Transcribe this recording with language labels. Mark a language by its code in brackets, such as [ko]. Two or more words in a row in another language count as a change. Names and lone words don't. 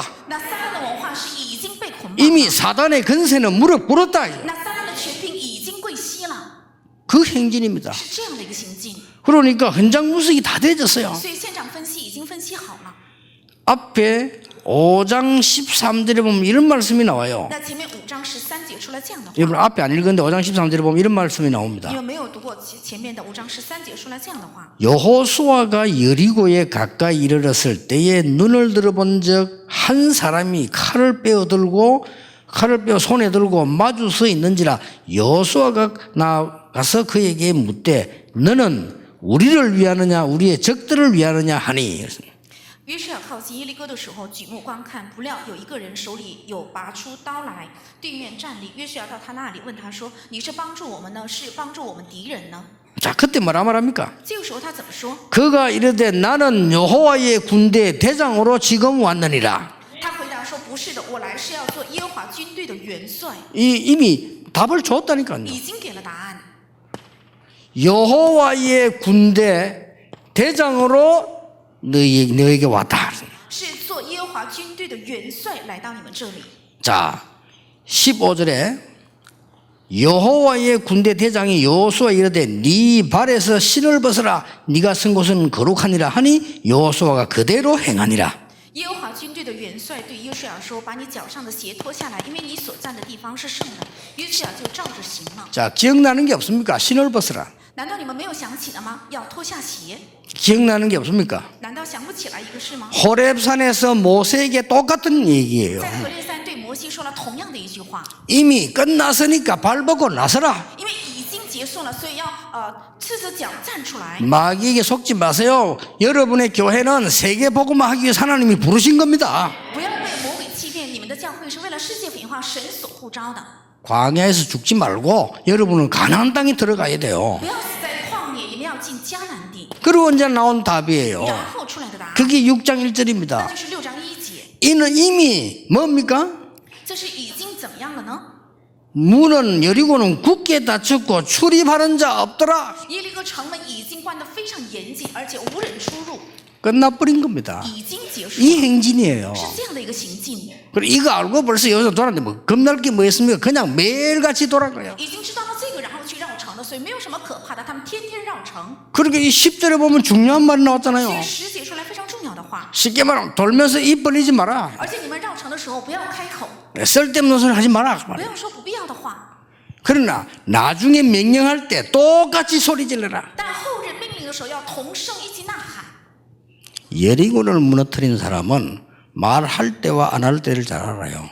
[zh] 那撒旦的文化是已经被捆绑 [ko] 이미 [zh] 了， [ko] 사단의 근세는 무릎 꿇었다. [zh] 那撒旦的权柄已经跪膝了， [ko] 그 행진입니다. [zh] 是这样的一个行径。 [ko] 그러니까 현장 분석이 다 되졌어요. [zh] 所以现场分析已经分析好了。 [ko] 앞에 5장 13절에 보면 이런 말씀이 나와요. [zh] 那前面5章13节出了这样的话， [ko] 여러분 앞에 안 읽었는데 5장 13절에 보면 이런 말씀이 나옵니다. [zh] 因为没有读过前面的5章13节出了这样的话。 [ko] 여호수아가 여리고에 가까이 이르렀을 때에 눈을 들어본 적 한 사람이 칼을 빼어 손에 들고 마주 서 있는지라 여호수아가 나가서 그에게 묻되 너는 우리를 위하느냐 우리의 적들을 위하느냐 하니. [zh] 约书亚靠近耶利哥的时候，举目观看，不料有一个人手里有拔出刀来，对面站立。约书亚到他那里问他说：“你是帮助我们呢，是帮助我们敌人呢？” [ko] 자, 그때 뭐라 말합니까? [zh] 这个时候他怎么说？ [ko] 그가 이르되 나는 여호와의 군대 대장으로 지금 왔느니라. [zh] 他回答说：“不是的，我来是要做耶和华军队的元帅。 [ko] 이미 답을 줬다니까요. [zh] 已经给了答案。 [ko] 여호와의 군대 대장으로 너에게 왔다. [zh] 是做耶和华军队的元帅来到你们这里。 [ko] 자, 15절에 여호와의 군대 대장이 여호수아 이르되 네 발에서 신을 벗어라 네가 쓴 곳은 거룩하니라 하니 여호수아가 그대로 행하니라. [zh] 耶和华军队的元帅对约书亚说：“把你脚上的鞋脱下来，因为你所站的地方是圣的。” 约书亚就照着行了。 [ko] 자, 기억나는 게 없습니까? 신을 벗어라. [zh] 难道你们没有想起的吗？要脱下鞋？ [ko] 기억나는 게 없습니까? [zh] 难道想不起来一个事吗？ [ko] 호렙산에서 모세에게 똑같은 얘기예요. [zh] 在何烈山对摩西说了同样的一句话， [ko] 이미 끝났으니까 발 벗고 나서라. [zh] 因为已经结束了，所以要赤着脚站出来。 [ko] 마귀에게 속지 마세요. 여러분의 교회는 세계 복음화 하기 위해서 하나님이 부르신 겁니다. [zh] 不要被魔鬼欺骗，你们的教会是为了世界文化神所呼召的。 [ko] 광야에서 죽지 말고 여러분은 가나안 땅에 들어가야 돼요. [zh] 不要死在旷野，你们要进迦南地。 [ko] 그리고 이제 나온 답이에요. [zh] 然后出来的答案， [ko] 그게 6장 [zh] 那 [ko] 1절입니다. [zh] 就是6章1节。 [ko] 이는 이미 뭡니까? [zh] 这是已经怎么样了呢？ [ko] 문은 여리고는 굳게 닫혔고 출입하는 자 없더라. [zh] 耶利哥城门已经关得非常严谨，而且无人出入， [ko] 끝나버린 겁니다. [zh] 已经结束 [ko] 이 [zh] 了， [ko] 행진이에요. [zh] 是这样的一个行径。 [ko] 그리고 이거 알고 벌써 여기서 돌았는데 뭐 겁날 게 뭐 있습니까? 그냥 매일같이 돌아가요. [zh] 已经知道了这个，然后去绕城的，所以没有什么可怕的，他们天天绕城。 [ko] 그렇게 이 10절에 보면 중요한 말이 [zh] 所 [ko] 나왔잖아요. [zh] 以10节出来非常重要的话， [ko] 쉽게 말하면 돌면서 입 벌리지 마라. [zh] 而且你们绕城的时候不要开口， [ko] 쓸데없는 소리 하지 마라. [zh] 不要说不必要的话， [ko] 그러나 나중에 명령할 때 똑같이 소리 질러라. [zh] 但后人命令的时候要同声一起呐喊。 [ko] 여리고를 무너뜨린 사람은 말할 때와 안 할 때를 잘 알아요.